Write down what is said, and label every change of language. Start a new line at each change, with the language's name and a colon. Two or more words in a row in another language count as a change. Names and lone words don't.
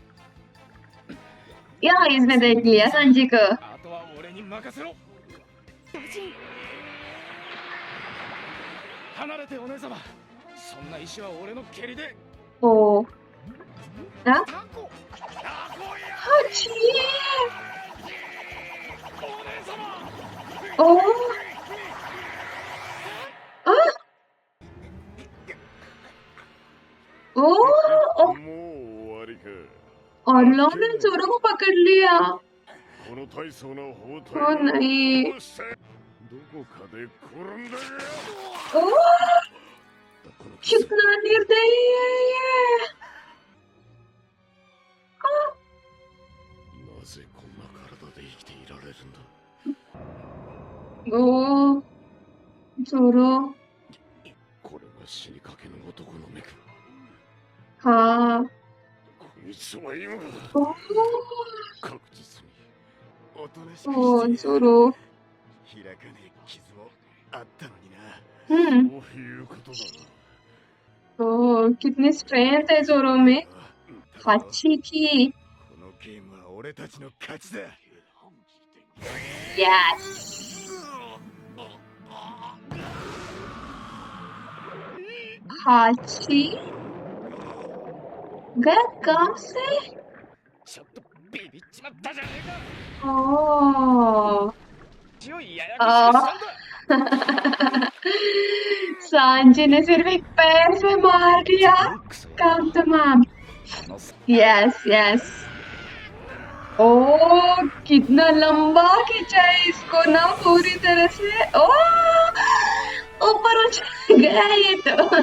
Hindi: या इसने देख लिया सांची को।
Japanese: あとは俺に任せろ。離れてお姉様。そんな石は俺の蹴りで。
Hindi: ओह हाँ?
Japanese: タコ。タコや。
Hindi: हाची
Japanese: お姉様。 ओह ओह もう終わりか。
Hindi: और लोग ने चोरों को पकड़ लिया।
Japanese: この大層な包帯 ओ は
Hindi: नहीं
Japanese: どうしてどこかで転んだよ。
Hindi: ओह कितना निर्दयी है ये।
Japanese: なぜこんな体で生きていられるんだ。
Hindi: ओह चोरों
Japanese: これが死にかけの男の目か。
Hindi: हाँ
Japanese: こいつは今 ओह 確実におとなしく ओह して
Hindi: चोरों
Japanese: 開かねえ傷もあったのにな。どういうことだ。
Hindi: कितनी स्ट्रेंथ है जोरो में। हाची की।
Japanese: このゲームは俺たちの勝ちだ。
Hindi: यस। हाची गया कहाँ से?
Japanese: ちょっとビビっちまったじゃねえか。 ओह 強いややこしくしたんだ。
Hindi: सांची ने सिर्फ एक पैर से मार दिया,
Japanese: クソ
Hindi: काम तमाम।
Japanese: あのさ
English: yes yes.
Hindi: ओ कितना लंबा खींचा है इसको ना पूरी तरह से। ओ ऊपर उठ गया ये तो।